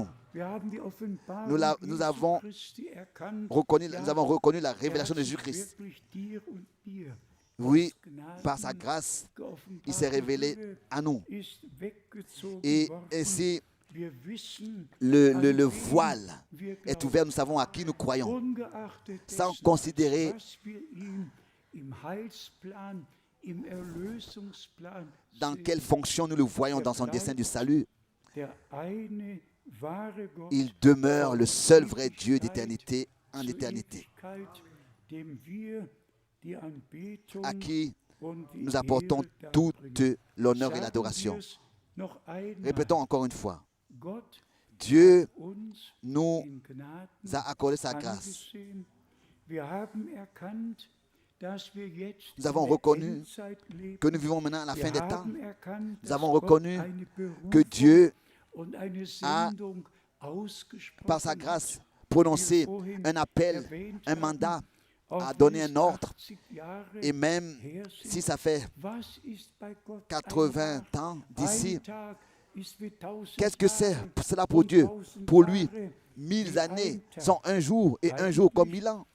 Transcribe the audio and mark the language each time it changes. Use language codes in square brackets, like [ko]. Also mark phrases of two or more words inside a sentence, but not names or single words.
[fr] Nous avons reconnu la révélation de Jésus-Christ. Oui, par sa grâce, il s'est révélé à nous. Et ainsi, [de] Wir wissen, [fr] le voile [de] wir [fr] est [de] glauben, [fr] ouvert, nous savons à qui nous croyons, [de] ungeachtet [fr] sans [de] dessen, [fr] considérer [de] was wir ihm im Heilsplan, im Erlösungsplan [fr] dans [de] sehen. [fr] quelle fonction nous le voyons dans son dessein du salut. [de] Der eine wahre Gott [fr] Il demeure le seul vrai Dieu [de] Ewigkeit [fr] d'éternité en [de] zu [fr] éternité, [de] Ewigkeit, dem wir die Anbetung [fr] à qui [de] und die [fr] nous apportons [de] Ehre [fr] toute [de] darbringen. [fr] l'honneur et [de] Sagen [fr] l'adoration. [de] wir's noch einmal. [fr] Répétons encore une fois, [de] Gott [fr] Dieu [de] uns [fr] nous [de] in Gnaden [fr] a accordé sa grâce. [de] angesehen. Wir haben erkannt, dass wir jetzt [fr] Nous avons [de] in der [fr] reconnu [de] Endzeit leben. [fr] que nous vivons maintenant à la fin [de] Wir [fr] des temps. [de] haben erkannt, [fr] Nous [de] dass [fr] avons [de] Gott [fr] reconnu [de] eine Berufung [fr] que Dieu [de] und eine [fr] a, [de] Sendung ausgesprochen [fr] par sa [de] hat. [fr] grâce, prononcé un appel, un mandat, a donné un ordre. Et même si ça fait 80 ans d'ici, qu'est-ce que c'est cela pour Dieu? Pour lui, 1000 années sont un jour et un jour comme 1000 ans.